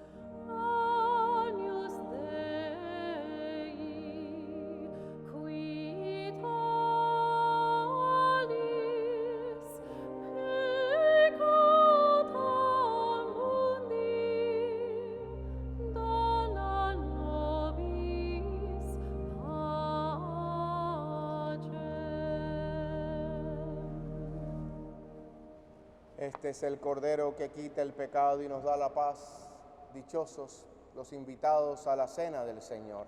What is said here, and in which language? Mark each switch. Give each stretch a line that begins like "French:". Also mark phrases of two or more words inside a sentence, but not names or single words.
Latin: Agnus Dei, qui tollis peccata mundi, dona nobis pacem.
Spanish: Este es el Cordero que quita el pecado y nos da la paz. Dichosos los invitados a la cena del Señor.